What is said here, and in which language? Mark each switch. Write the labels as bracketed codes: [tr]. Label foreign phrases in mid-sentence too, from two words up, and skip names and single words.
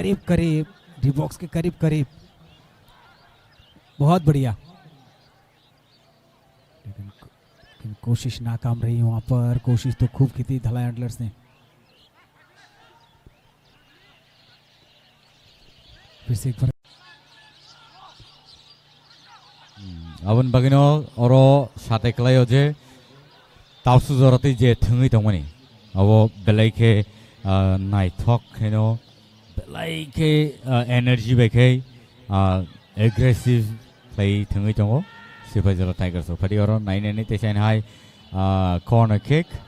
[hi] करीब बहुत बढ़िया लेकिन कोशिश नाकाम रही वहां पर कोशिश तो खूब की थी धलाई एंटलर्स ने फिर से एक बार [trp] Abon bagino oro sate klayo je tausu zorati je thungi tongmani abo belai ke naithok heno belai ke energy bekai [en] aggressive play [trp] thungi tongo Sipajola Tigers so phati oro 9 ni tesain hai [en] corner kick